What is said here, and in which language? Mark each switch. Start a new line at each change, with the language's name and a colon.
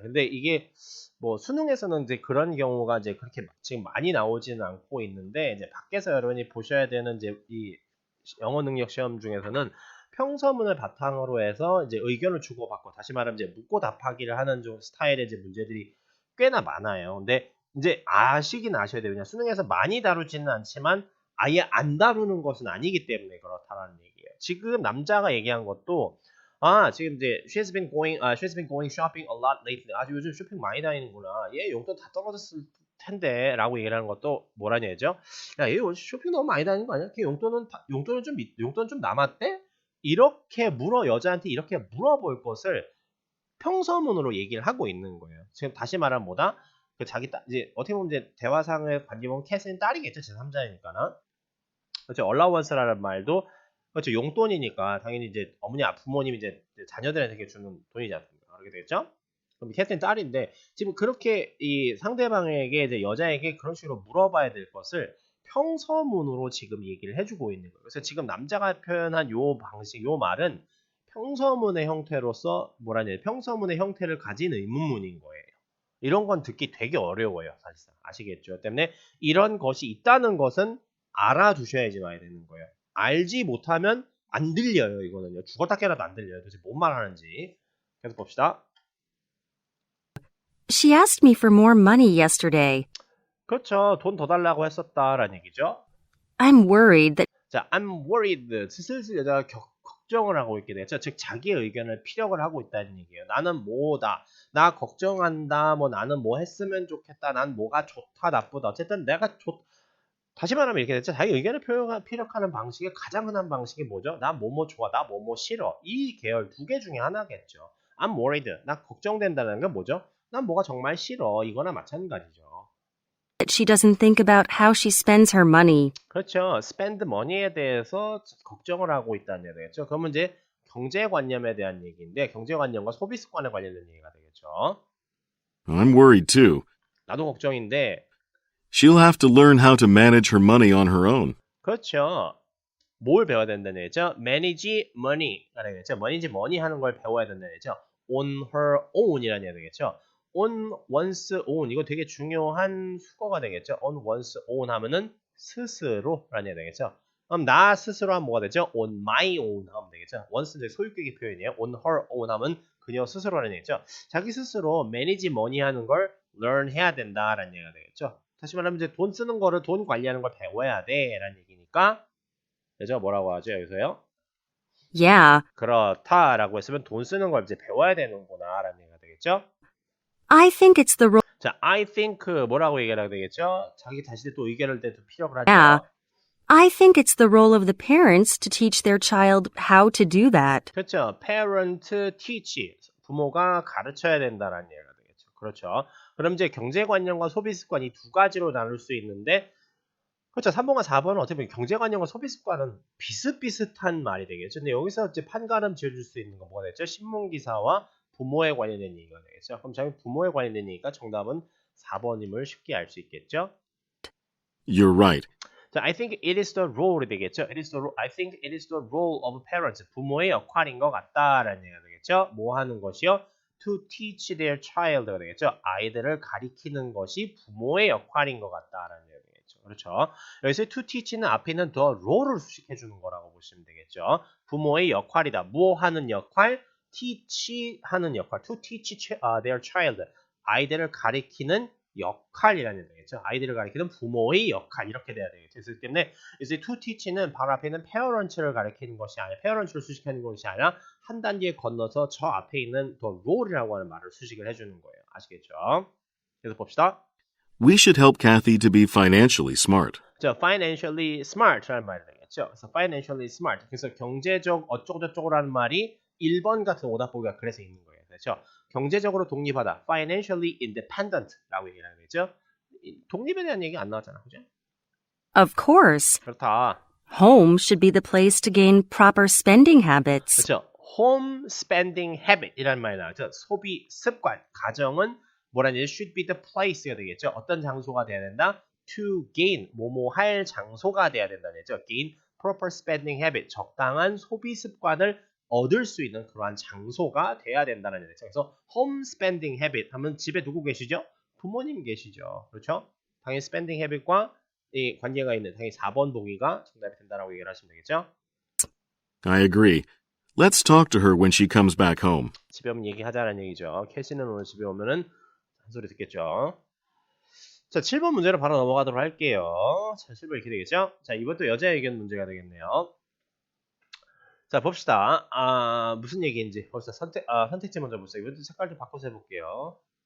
Korean: 근데 이게 뭐 수능에서는 이제 그런 경우가 이제 그렇게 지금 많이 나오지는 않고 있는데 이제 밖에서 여러분이 보셔야 되는 이제 이 영어 능력 시험 중에서는 평서문을 바탕으로 해서 이제 의견을 주고받고 다시 말하면 이제 묻고 답하기를 하는 좀 스타일의 이제 문제들이 꽤나 많아요. 근데 이제 아시긴 아셔야 돼요. 그냥 수능에서 많이 다루지는 않지만 아예 안 다루는 것은 아니기 때문에 그렇다는 얘기예요. 지금 남자가 얘기한 것도 지금 이제
English: she's been going shopping a lot lately.
Korean: 아주 요즘 쇼핑 많이 다니는구나. 얘 용돈 다 떨어졌을 텐데 라고 얘기를 하는 것도 뭐라냐 죠 야, 얘 쇼핑 너무 많이 다니는 거 아니야? 걔 용돈 좀 남았대? 이렇게 여자한테 이렇게 물어볼 것을 평서문으로 얘기를 하고 있는 거예요. 지금 다시 말하면 뭐다? 이제 어떻게 보면 이제 대화상을 관계보면 캐스는 딸이겠죠. 제3자이니까는. 그렇죠. allowance라는 말도 그렇죠. 용돈이니까 당연히 이제 부모님이 이제 자녀들한테 주는 돈이지 않습니까? 그렇게 되겠죠? 그럼 캐스는 딸인데 지금 그렇게 이 상대방에게 이제 여자에게 그런 식으로 물어봐야 될 것을 평서문으로 지금 얘기를 해주고 있는 거예요. 그래서 지금 남자가 표현한 요 방식, 요 말은 평서문의 형태로서 평서문의 형태를 가진 의문문인 거예요. 이런 건 듣기 되게 어려워요, 사실상. 아시겠죠? 때문에 이런 것이 있다는 것은 알아두셔야지 와야 되는 거예요. 알지 못하면 안 들려요, 이거는요. 죽었다 깨라도 안 들려요. 도대체 뭔 말하는지. 계속 봅시다.
English: She asked me for more money yesterday.
Korean: 그렇죠. 돈 더 달라고 했었다라는 얘기죠.
English: I'm worried that 자, I'm worried.
Korean: 슬슬 여자가 걱정을 하고 있게 되죠. 즉 자기의 의견을 피력을 하고 있다는 얘기예요. 나는 뭐다. 나 걱정한다. 뭐 나는 뭐 했으면 좋겠다. 난 뭐가 좋다 나쁘다. 어쨌든 내가 다시 말하면 이렇게 됐죠. 자기 의견을 피력하는 방식의 가장 흔한 방식이 뭐죠? 나 뭐뭐 좋아, 나 뭐뭐 싫어. 이 계열 두 개 중에 하나겠죠.
English: I'm worried.
Korean: 나 걱정된다는 건 뭐죠? 난 뭐가 정말 싫어. 이거나 마찬가지죠.
English: She doesn't think about how she spends her money.
Korean: 그렇죠. spend money에 대해서 걱정을 하고 있다는 얘기겠죠. 그러면 이제 경제관념에 대한 얘기인데 경제관념과 소비습관에 관련된 얘기가 되겠죠.
English: I'm worried too.
Korean: 나도 걱정인데
English: She'll have to learn how to manage her money on her own.
Korean: 그렇죠. 뭘 배워야 된다는 얘기죠? manage money라는 얘기죠. manage money 하는 걸 배워야 된다는 얘기죠. on her own이라는 얘기겠죠. on one's own 이거 되게 중요한 수거가 되겠죠. on one's own 하면은 스스로라는 얘기 되겠죠. 그럼 나 스스로 하면 뭐가 되죠? on my own 하면 되겠죠. once 이제 소유격의 표현이에요. on her own 하면 그녀 스스로라는 얘기죠. 자기 스스로 manage money 하는 걸 learn 해야 된다라는 얘기가 되겠죠. 다시 말하면 이제 돈 쓰는 거를 돈 관리하는 걸 배워야 돼라는 얘기니까 그죠? 뭐라고 하죠 여기서요?
English: Yeah,
Korean: 그렇다라고 했으면 돈 쓰는 걸 이제 배워야 되는구나라는 얘기가 되겠죠.
English: I think it's the role.
Korean: 자, I think 뭐라고 얘기하게 되겠죠? 자기 자신의 또 의견을 또 피력을 하죠.
English: Yeah. I think it's the role of the parents to teach their child how to do that.
Korean: 그렇죠. parent teach 부모가 가르쳐야 된다라는 얘기가 되겠죠. 그렇죠. 그럼 이제 경제관념과 소비습관 이 두 가지로 나눌 수 있는데 그렇죠. 3번과 4번은 어떻게 보면 경제관념과 소비습관은 비슷비슷한 말이 되겠죠. 근데 여기서 이제 판가름 지어줄 수 있는 건 뭐가 되죠? 신문기사와 부모에 관련된 얘기가 되겠죠. 그럼 저희 부모에 관련된 얘기가 정답은 4번임을 쉽게 알 수 있겠죠.
English: You're right. 자, I think it is the role이
Korean: 되겠죠.
English: I think it is the role of parents.
Korean: 부모의 역할인 것 같다라는 얘기가 되겠죠. 뭐 하는 것이요?
English: To teach their child가
Korean: 되겠죠. 아이들을 가리키는 것이 부모의 역할인 것 같다라는 얘기가 되겠죠. 그렇죠. 여기서 to teach는 앞에 있는 the role을 수식해 주는 거라고 보시면 되겠죠. 부모의 역할이다. 뭐 하는 역할? teach 하는 역할.
English: To teach their child.
Korean: 아이들을 가리키는 역할이라는 얘기죠. 아이들을 가리키는 부모의 역할 이렇게 돼야 되겠죠. 그렇기 때문에 이제 to teach는 바로 앞에 있는 parents를 가리키는 것이 아니라 parents를 수식하는 것이 아니라 한 단계 건너서 저 앞에 있는 the role이라고 하는 말을 수식을 해주는 거예요. 아시겠죠? 그래서 봅시다.
English: We should help Kathy to be financially smart.
Korean: 자, financially smart라는 말이 되겠죠. 그래서 financially smart. 그래서 경제적 어쩌고저쩌고라는 말이 1번 같은 오답보기가 그래서 있는 거예요. 그렇죠? 경제적으로 독립하다. financially independent라고 얘기를 하는 거죠. 독립에 대한 얘기 안 나왔잖아. 그죠?
English: Of course.
Korean: 그렇다.
English: Home should be the place to gain proper spending habits.
Korean: 그렇죠. home spending habit이라는 말이 나왔죠. 소비 습관. 가정은 뭐라는 얘기? should be the place가 되겠죠. 어떤 장소가 돼야 된다? to gain. 뭐뭐 할 장소가 돼야 된다는 얘기죠.
English: gain proper spending habit.
Korean: 적당한 소비 습관을 얻을 수 있는 그러한 장소가 돼야 된다는 얘기죠. 그래서 home spending habit 하면 집에 누구 계시죠? 부모님 계시죠. 그렇죠? 당연히 spending habit과 이 관계가 있는 당연히 4번 보기가 정답이 된다라고 얘기를 하시면 되겠죠.
English: I agree. Let's talk to her when she comes back home.
Korean: 집에 오면 얘기하자는 얘기죠. 캐시는 오늘 집에 오면은 한 소리 듣겠죠. 자, 7번 문제로 바로 넘어가도록 할게요. 자, 7번 이렇게 되겠죠? 자, 이번도 여자 의견 문제가 되겠네요. 자, 봅시다. 무슨 얘기인지 벌써 선택지 먼저 보세요. 이번도 색깔 좀 바꿔서 해볼게요.